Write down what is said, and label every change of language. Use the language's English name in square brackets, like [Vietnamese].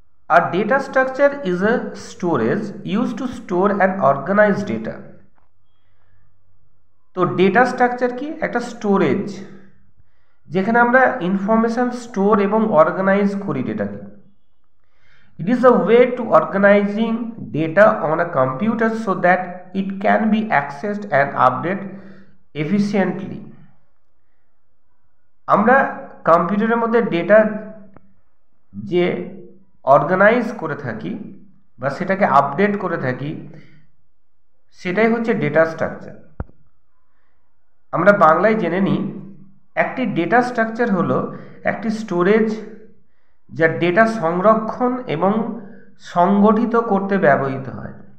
[English] A data structure is a storage used to store and organize data. [Bangla] তো data structure কি? একটা storage, যেখানে আমরা ইনফরমেশন স্টোর এবং অর্গানাইজ করি ডেটাকে। [English] It is a way to organizing data on a computer so that it can be accessed and updated efficiently. [Bangla] আমরা কম্পিউটারের মধ্যে ডেটা যে অর্গানাইজ করে থাকি বা সেটাকে আপডেট করে থাকি, সেটাই হচ্ছে ডেটা স্ট্রাকচার। আমরা বাংলায় জেনে নিই, একটি ডেটা স্ট্রাকচার হলো একটি স্টোরেজ যা ডেটা সংরক্ষণ এবং সংগঠিত করতে ব্যবহৃত হয়।